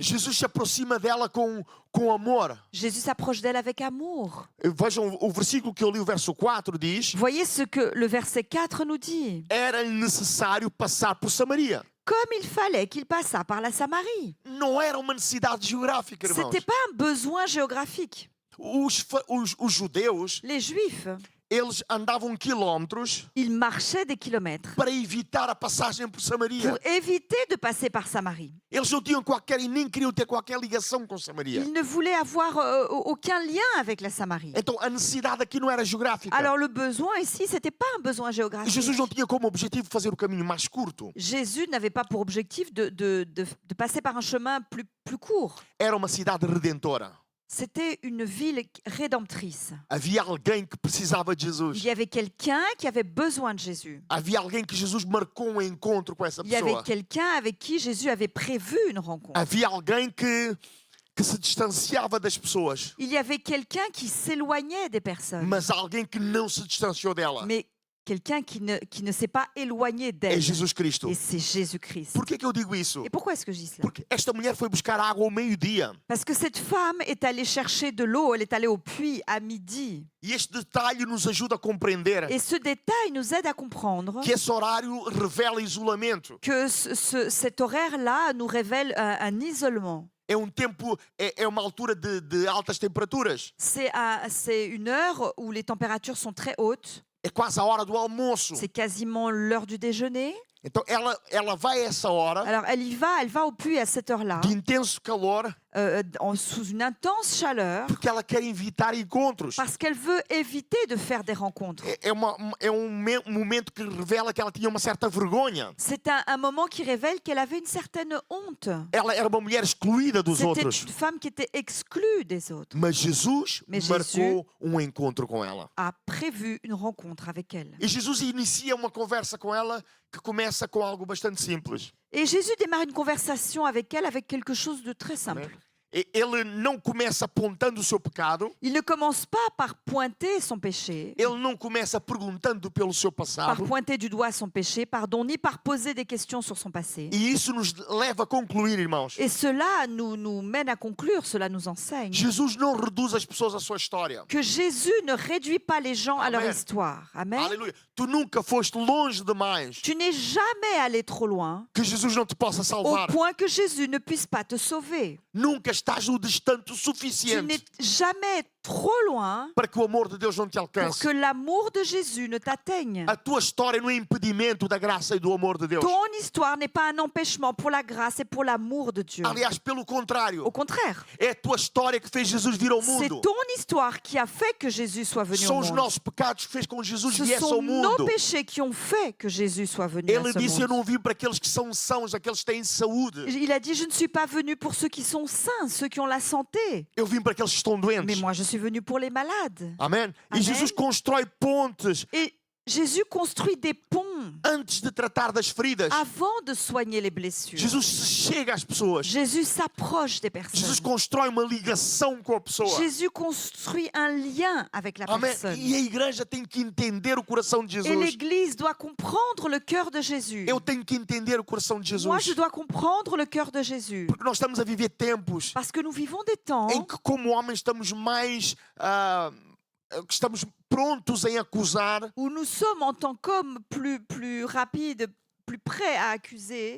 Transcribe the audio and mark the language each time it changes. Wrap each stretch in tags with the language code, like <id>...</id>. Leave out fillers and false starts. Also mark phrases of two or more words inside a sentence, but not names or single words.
<pt>Jesus se aproxima dela com amor.</pt> <fr>Jésus s'approche d'elle avec amour.</fr> <pt>Vejam o versículo que eu li, o verso 4 diz:</pt> <fr>Voyez ce que le verset 4 nous dit.</fr> <pt>era-lhe necessário passar por Samaria.</pt> <fr>Comme il fallait qu'il passât par la Samarie.</fr> <pt>Não era uma necessidade geográfica,</pt> <fr>Ce</fr> <pt>irmãos.</pt> <fr>n'était pas un besoin géographique.</fr> <pt>Os judeus,</pt> <fr>Les Juifs,</fr> <pt>eles andavam quilómetros</pt> <fr>ils marchaient des kilomètres</fr> <pt>para evitar a passagem por Samaria.</pt> <fr>pour éviter de passer par Samarie.</fr> <pt>Eles não tinham qualquer e nem queriam ter qualquer ligação com Samaria.</pt> <fr>Ils ne voulaient avoir aucun lien avec la Samarie.</fr> <pt>Então a necessidade aqui não era geográfica.</pt> <fr>Alors le besoin ici, ce n'était pas un besoin géographique.</fr> <pt>Jesus não tinha como objetivo fazer o caminho mais curto.</pt> <fr>Jésus n'avait pas pour objectif de passer par un chemin plus court.</fr> <pt>Era uma cidade redentora.</pt> <fr>C'était une ville rédemptrice.</fr> <pt>Havia alguém que precisava de</pt> <fr>Il</fr> <pt>Jesus.</pt> <fr>y avait quelqu'un qui avait besoin de Jésus.</fr> <pt>Havia alguém que Jesus marcou encontro com essa</pt> <fr>Il y avait</fr> <pt>pessoa.</pt> <fr>quelqu'un avec qui Jésus avait prévu une rencontre.</fr> <pt>Havia alguém que se distanciava das pessoas,</pt> <fr>Il y avait quelqu'un qui s'éloignait des personnes,</fr> <pt>mas alguém que não se distanciou dela.</pt> <fr>mais quelqu'un qui ne s'est pas éloigné</fr> <pt>É</pt> <fr>d'elle.</fr> <pt>Jesus Cristo.</pt> <fr>Et c'est Jésus-Christ.</fr> <pt>Por que eu digo isso?</pt> <fr>Et pourquoi est-ce que je dis cela?</fr> <pt>Porque esta mulher foi buscar água ao meio-dia.</pt> <fr>Parce que cette femme est allée chercher de l'eau, elle est allée au puits à midi.</fr> <pt>E este detalhe nos ajuda a compreender</pt> <fr>Et ce détail nous aide à comprendre</fr> <pt>que esse horário revela isolamento.</pt> <fr>que cet horaire-là nous révèle un isolement.</fr> <pt>É tempo, é uma altura de altas temperaturas.</pt> <fr>C'est une heure où les températures sont très hautes.</fr> <pt>É quase a hora do almoço.</pt> <fr>C'est quasiment l'heure du déjeuner.</fr> <pt>Então ela vai a essa hora</pt> <fr>Alors elle va au puits à cette heure-là,</fr> <pt>de intenso calor</pt> <fr>sous une intense chaleur,</fr> <pt>porque ela quer evitar encontros.</pt> <fr>parce qu'elle veut éviter de faire des rencontres.</fr> <pt>É momento que revela que ela tinha uma certa vergonha.</pt> <fr>C'est un moment qui révèle qu'elle avait une certaine honte.</fr> <pt>Ela era uma mulher excluída dos</pt> <fr>C'était</fr> <pt>outros.</pt> <fr>une femme qui était exclue des autres,</fr> <pt>Mas Jesus</pt> <fr>Mais</fr> <pt>marcou encontro com ela.</pt> <fr>a prévu une rencontre avec elle.</fr> <pt>E Jesus inicia uma conversa com ela que começa com algo bastante simples.</pt> <fr>Et Jésus démarre une conversation avec elle avec quelque chose de très simple.</fr> <pt>Ele não começa apontando o seu pecado.</pt> <fr>Il ne commence pas par pointer son péché,</fr> <pt>Ele não começa perguntando pelo seu</pt> <fr>par</fr> <pt>passado.</pt> <fr>pointer du doigt son péché, pardon, ni par poser des questions sur son passé.</fr> <pt>E isso nos leva a concluir, irmãos.</pt> <fr>Et cela nous mène à conclure, cela nous enseigne</fr> <pt>Jesus não reduz as pessoas à sua história.</pt> <fr>que Jésus ne réduit pas les gens à leur</fr> <pt>Amen.</pt> <fr>histoire.</fr> <pt>Amen. Aleluia. Tu nunca foste longe demais</pt> <fr>Tu n'es jamais allé trop loin</fr> <pt>que Jesus não te possa</pt> <fr>au</fr> <pt>salvar.</pt> <fr>point que Jésus ne puisse pas te sauver.</fr> <pt>Nunca estás o distante o</pt> <fr>Tu n'es</fr> <pt>suficiente</pt> <fr>jamais trop loin</fr> <pt>para que o amor de Deus não te</pt> <fr>pour</fr> <pt>alcance.</pt> <fr>que l'amour de Jésus ne t'atteigne.</fr> <pt>A tua história não é impedimento da graça e do amor de Deus.</pt> <fr>Ton histoire n'est pas un empêchement pour la grâce et pour l'amour de Dieu.</fr> <pt>Aliás, pelo contrário,</pt> <fr>Au contraire,</fr> <pt>é a tua história que fez Jesus vir ao</pt> <fr>c'est</fr> <pt>mundo.</pt> <fr>ton histoire qui a fait que Jésus soit venu au</fr> <pt>São os</pt> <fr>monde.</fr> <pt>nossos pecados que fez com que Jesus</pt> <fr>Ce</fr> <pt>viesse</pt> <fr>sont</fr> <pt>ao</pt> <fr>nos</fr> <pt>mundo.</pt> <fr>péchés qui ont fait que Jésus soit venu à</fr> <pt>Ele</pt> <fr>ce</fr> <pt>disse: Eu não</pt> <fr>monde.</fr> <pt>vim para aqueles que são sãos, aqueles que têm saúde.</pt> <fr>Il a dit, je ne suis pas venu pour ceux qui sont sains, ceux qui ont la santé.</fr> <pt>Eu vim para aqueles que estão</pt> <fr>Mais</fr> <pt>doentes.</pt> <fr>moi, je suis venu pour les malades.</fr> <pt>Amém? E Amém. Jesus constrói pontes</pt> <fr>Et Jésus construit des ponts</fr> <pt>antes de tratar das feridas.</pt> <fr>avant de soigner les blessures.</fr> <pt>Jesus chega às pessoas.</pt> <fr>Jésus s'approche des</fr> <pt>Jesus</pt> <fr>personnes.</fr> <pt>constrói uma ligação com a pessoa.</pt> <fr>Jésus construit un lien avec la</fr> <pt>Amém?</pt> <fr>personne.</fr> <pt>E a igreja tem que entender o coração de</pt> <fr>Et</fr> <pt>Jesus.</pt> <fr>l'Église doit comprendre le cœur de Jésus.</fr> <pt>Eu tenho que entender o coração de</pt> <fr>Moi, je</fr> <pt>Jesus.</pt> <fr>dois comprendre le cœur de Jésus.</fr> <pt>Porque nós estamos a viver tempos</pt> <fr>Parce que nous vivons des temps</fr> <pt>em que, como homens, estamos mais. Que estamos prontos em acusar</pt> <fr>où nous sommes en tant qu'hommes plus rapides, plus prêts à accuser</fr>